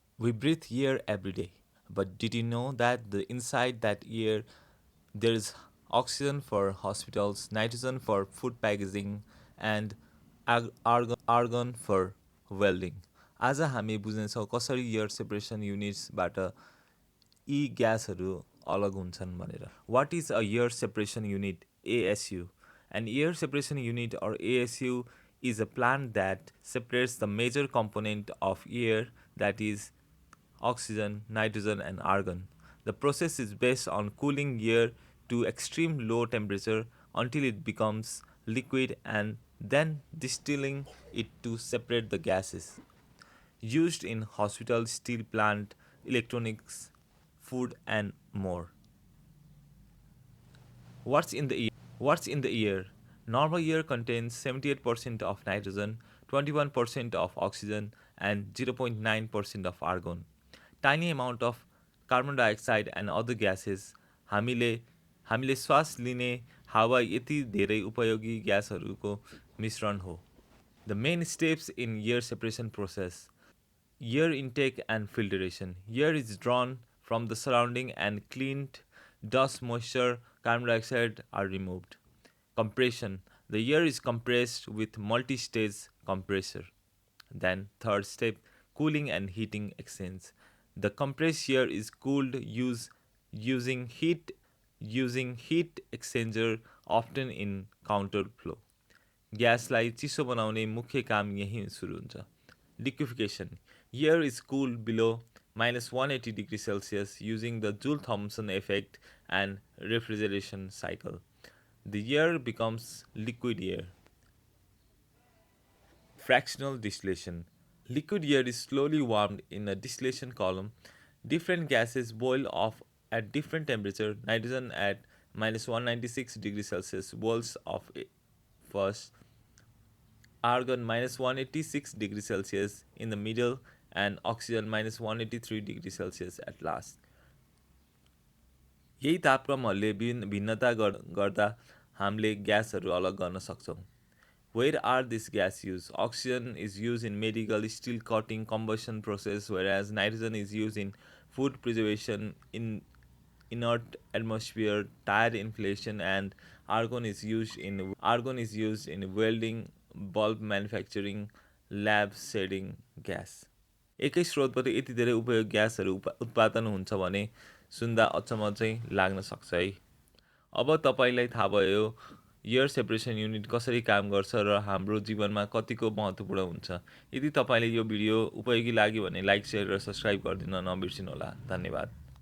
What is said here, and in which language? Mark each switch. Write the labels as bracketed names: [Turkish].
[English] We breathe air every day, but did you know that inside that air there is oxygen for hospitals, nitrogen for food packaging, and argon for welding. [Nepali] आज हामी बुझ्नेछौँ कसरी air separation युनिट्सबाट यी ग्यासहरू अलग हुन्छन् भनेर. [English] What is a air separation unit, ASU? An air separation unit or ASU is a plant that separates the major component of air, that is oxygen, nitrogen, and argon. The process is based on cooling air to extreme low temperature until it becomes liquid and then distilling it to separate the gases. Used in hospital, steel plant, electronics, food, and more. What's in the air? What's in the air? Normal air contains 78% of nitrogen, 21% of oxygen, and 0.9% of argon. Tiny amount of carbon dioxide and other gases. [Nepali] हामीले हामीले श्वास लिने हावा यति धेरै उपयोगी ग्यासहरूको मिश्रण हो. [English] The main steps in air separation process. Air intake and filtration. Air is drawn from the surrounding and cleaned. Dust, moisture, carbon dioxide are removed. Compression. The air is compressed with multi-stage compressor. Then third step, cooling and heating exchange. The compressed air is cooled using heat exchanger, often in counter flow. [Nepali] ग्यासलाई चिसो बनाउने मुख्य काम यही सुरु हुन्छ. [English] Liquefaction. Air is cooled below -180 degrees Celsius using the Joule-Thomson effect and refrigeration cycle. The air becomes liquid air. Fractional distillation. Liquid air is slowly warmed in a distillation column. Different gases boil off at different temperature. Nitrogen at -196 degrees Celsius boils off first. Argon -186 degrees Celsius in the middle, and oxygen -183 degrees Celsius at last. [Nepali] यही तापक्रमहरूले भिन्नता गर्दा हामीले ग्यासहरू अलग गर्न सक्छौँ. [English] Where are these gas used? Oxygen is used in medical, steel cutting, combustion process, whereas nitrogen is used in food preservation, in inert atmosphere, tire inflation, and argon is used in welding, bulb manufacturing, lab shading gas. [Nepali] एकै स्रोतबाट यति धेरै उपयोग ग्यासहरू उत्पादन हुन्छ भने सुन्दा अचम्म चाहिँ लाग्न सक्छ है. अब तपाईलाई थाहा भयो एयर सेपरेसन युनिट कसरी काम गर्छ र हाम्रो जीवनमा कतिको महत्त्वपूर्ण हुन्छ. यदि तपाईले यो भिडियो उपयोगी लाग्यो भने लाइक, शेयर र सब्स्क्राइब गरिदिन नबिर्सिनुहोला. धन्यवाद.